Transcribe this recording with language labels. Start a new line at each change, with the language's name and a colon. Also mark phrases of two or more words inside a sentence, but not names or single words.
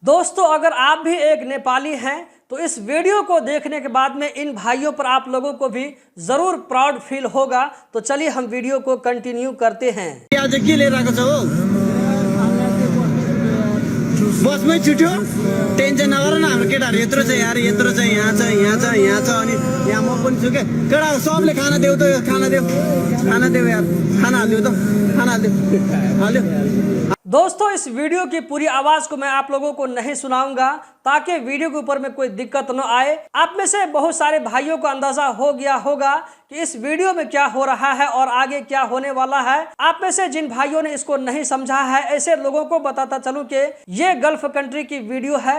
Hindi: दोस्तों अगर आप भी एक नेपाली हैं तो इस वीडियो को देखने के बाद में इन भाइयों पर आप लोगों को भी जरूर
English: proud feel
Hindi: होगा। तो चलिए हम वीडियो को कंटिन्यू करते हैं।
Nepali: आज के लिएर आएको छ हो बसमै छुट्यो टेन्सन नगर न हाम्रो केटाहरु यत्रो छ यार यत्रो छ यहाँ छ यहाँ छ यहाँ छ अनि यहाँ म पनि छु के केटा सबले खाना देऊ त खाना देऊ यार खाना हाल्दिउ त खाना हाल्दिउ
Hindi: दोस्तों इस वीडियो की पूरी आवाज को मैं आप लोगों को नहीं सुनाऊंगा ताकि वीडियो के ऊपर में कोई दिक्कत न आए। आप में से बहुत सारे भाइयों को अंदाजा हो गया होगा कि इस वीडियो में क्या हो रहा है और आगे क्या होने वाला है। आप में से जिन भाइयों ने इसको नहीं समझा है ऐसे लोगों को बताता चलूं कि ये
English: gulf country
Hindi: की वीडियो है।